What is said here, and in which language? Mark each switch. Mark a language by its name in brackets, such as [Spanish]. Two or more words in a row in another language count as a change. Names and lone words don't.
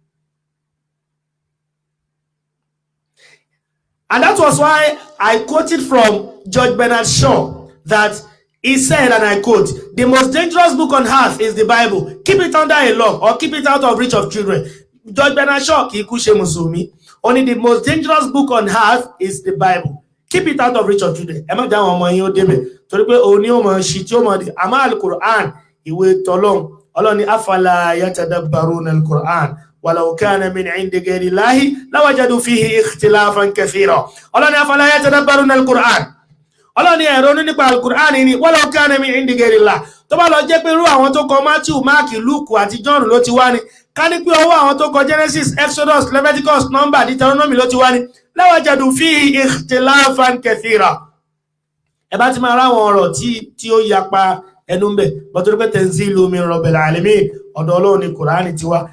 [English] And that was why I quoted from George Bernard Shaw that he said, and I quote, "The most dangerous book on earth is the Bible. Keep it under a lock or keep it out of reach of children." [Yoruba] George Bernard Shaw kì í kú ṣe Mùsùlùmí. [English] Only the most dangerous book on earth is the Bible. Keep it out of reach of children. [Yoruba] Ẹ má dá àwọn ọmọ yín ó débẹ̀. Torí pé òun ni ó mọ̀ ṣì tí ó mọ̀ dé. Àmọ́ Al-Qur'an, ìwé tọ́lọ́hun, ọlọ́ni [Arabic] أفلا يتدبرون القرآن ولو كان من عند غير الله لوجدوا فيه اختلافا كثيرا. ọlọ́ni أفلا يتدبرون القرآن, [Yoruba] ọlọ́ni ẹ̀rọ nípa al-Qur'an ni [Arabic] ولو كان من عند غير الله. [Yoruba] tó bá lọ jẹ́ pé irú àwọn tó kọ Matthew, Mark, Luke àti John ló ti wá ni, ká ní pé ọwọ́ àwọn tó kọ Genesis, Exodus, Leviticus, Number, Deuteronomy ló ti wá ni, [Arabic] لوجدوا فيه اختلافا كثيرا. [Yoruba] ẹ bá ti máa ráwọn ọ̀rọ̀ tí ó yapa ẹnu ń bẹ̀, bọ́tọ́rí pé [Arabic] تنزيل من رب العالمين, [Yoruba] ọ̀dọ̀ Ọlọ́run ni Kùránì ti wá.